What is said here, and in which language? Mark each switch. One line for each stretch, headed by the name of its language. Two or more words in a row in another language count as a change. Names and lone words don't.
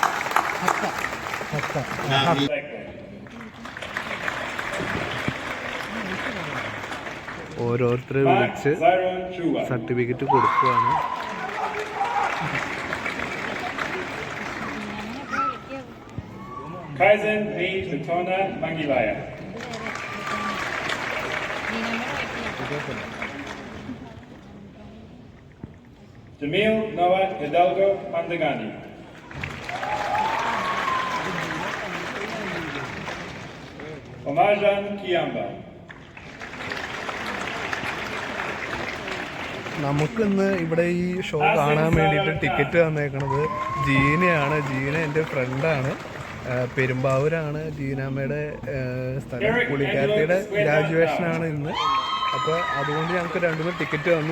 Malayalam: ഓരോരുത്തരെ വിളിച്ച് സർട്ടിഫിക്കറ്റ് കൊടുക്കുകയാണ്. Kaizen ni Tutona Mangilaya. Jamil Noah Hidalgo Mandagani. Omajan Kiamba. നമുക്കിന്ന് ഇവിടെ ഈ ഷോ കാണാൻ വേണ്ടിയിട്ട് ടിക്കറ്റ് തന്നേക്കണത് ജീനയാണ്. ജീന എൻ്റെ ഫ്രണ്ടാണ്, പെരുമ്പാവൂരാണ് ജീനാമ്മയുടെ സ്ഥലം. പുള്ളിക്കാരത്തിയുടെ ഗ്രാജുവേഷനാണ് ഇന്ന്. അപ്പോൾ അതുകൊണ്ട് ഞങ്ങൾക്ക് 2-3 ടിക്കറ്റ് തന്നു.